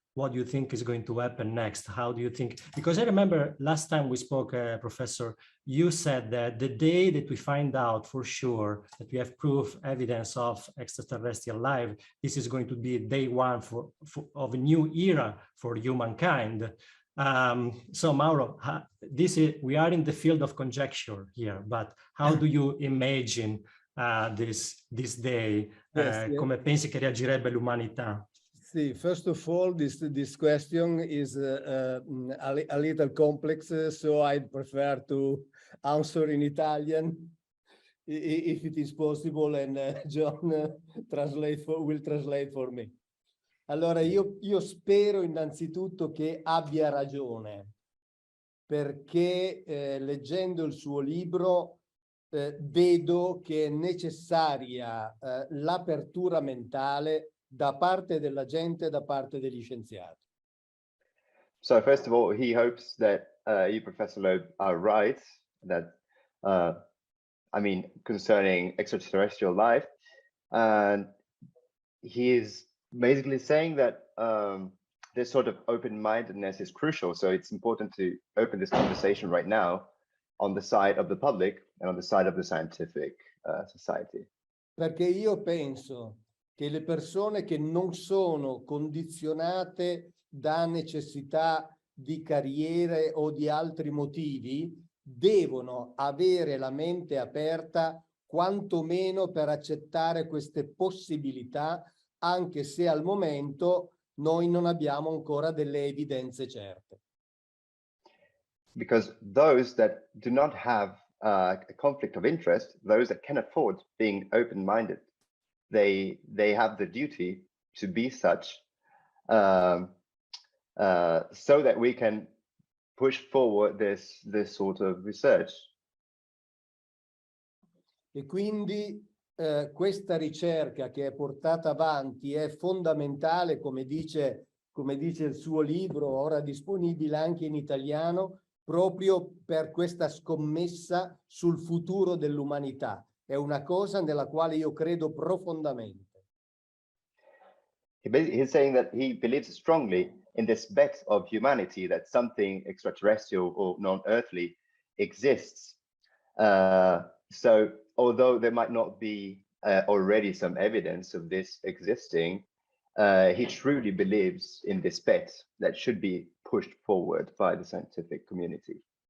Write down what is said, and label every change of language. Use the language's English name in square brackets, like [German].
[English] What do you think is going to happen next? How do you think? Because I remember last time we spoke, Professor, you said that the day that we find out for sure that we have proof, evidence of extraterrestrial life, this is going to be day one of a new era for humankind. So Mauro, we are in the field of conjecture here, but how do you imagine this day? [Italian] Come pensi che reagirebbe l'umanità? [English] See, first of all, this question is a little complex, so I'd prefer to answer in Italian, if it is possible, and John will translate for me. [Italian] Allora, io spero innanzitutto che abbia ragione, perché leggendo il suo libro vedo che è necessaria l'apertura mentale da parte della gente, da parte degli scienziati. [English] So first of all, he hopes that you, Professor Loeb, are right, that, I mean, concerning extraterrestrial life. And he is basically saying that this sort of open-mindedness is crucial. So it's important to open this conversation right now on the side of the public and on the side of the scientific society. [Italian] Perché io penso che le persone che non sono condizionate da necessità di carriere o di altri motivi devono avere la mente aperta quantomeno per accettare queste possibilità, anche se al momento noi non abbiamo ancora delle evidenze certe. [English] Because those that do not have a conflict of interest, those that can afford being open-minded, they have the duty to be such, so that we can push forward this sort of research. [Italian] E quindi questa ricerca che è portata avanti è fondamentale, come dice il suo libro, ora disponibile anche in italiano, proprio per questa scommessa sul futuro dell'umanità. È una cosa nella quale io credo profondamente. [English] He's saying that he believes strongly in this bet of humanity that something extraterrestrial or non-earthly exists. So although there might not be already some evidence of this existing, he truly believes in this bet that should be pushed forward by the scientific community.